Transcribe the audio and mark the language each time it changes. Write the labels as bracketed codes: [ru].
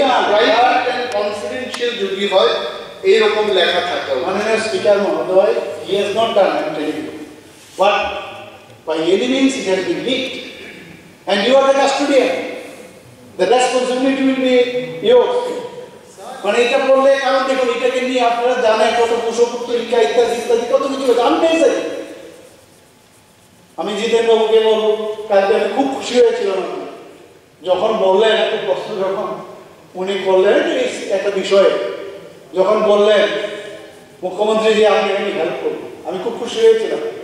[en] private and confidential [bn] যদি হয় এইরকম লেখা থাকা। মাননীয় স্পিকার মহোদয়, [en] he has not done, I am telling you, but by any means it has been leaked and you are the custodian. The responsibility will be yours. [bn] এটা বললে, কারণ দেখুন এটাকে নিয়ে আপনারা জানেন কত কুশপুত্রিকা ইত্যাদি ইত্যাদি কত কিছু জানতে চাই। আমি জিতেন বাবুকে বলবো, কালকে আমি খুব খুশি হয়েছিলাম যখন বললেন একটা প্রশ্ন, যখন উনি করলেন একটা বিষয়ে, যখন বললেন মুখ্যমন্ত্রী যে আপনি আমি হেল্প করবো, আমি খুব খুশি হয়েছিলাম।